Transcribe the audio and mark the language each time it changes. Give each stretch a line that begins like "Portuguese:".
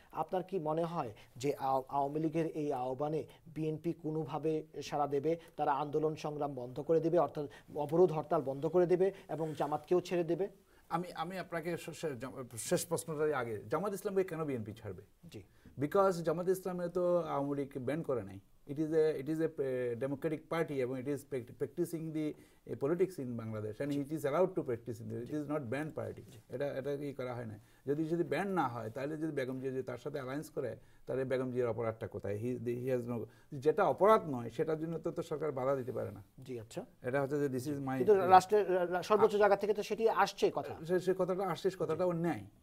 Bangla: আপনার কি মনে হয় যে আওয়ামী লীগের এই আহ্বানে বিএনপি কোনোভাবে সাড়া দেবে, তারা আন্দোলন সংগ্রাম বন্ধ করে দেবে, অর্থাৎ অবরোধ হরতাল বন্ধ করে দেবে এবং জামাতকেও ছেড়ে দেবে? আমি আপনাকে শেষ প্রশ্নটার আগে, জামাত ইসলামকে কেন বিএনপি ছাড়বে? জি, বিকজ জামাত ইসলামে তো আওয়ামী লীগ ব্যান করে নাই।
English: It is a democratic party
Bangla: এবং
English: it is practicing the politics in Bangladesh and it is allowed to practice in it. It is not banned party.
Bangla: এটা কি করা হয় না। যদি ব্যান না হয় তাহলে যদি বেগম জিয়া যদি তার সাথে অ্যালায়েন্স করে তাহলে বেগম জিয়ার অপরাধটা কোথায়?
English: he has no,
Bangla: যেটা অপরাধ নয় সেটার জন্য তো সরকার বাধা দিতে পারে না। জি, আচ্ছা, এটা হচ্ছে যে
English: this is my,
Bangla: কিন্তু রাষ্ট্রের সর্বোচ্চ জায়গা থেকে তো সেটি আসছে, কথা সে কথাটা আসছে, কথাটা অন্যায়।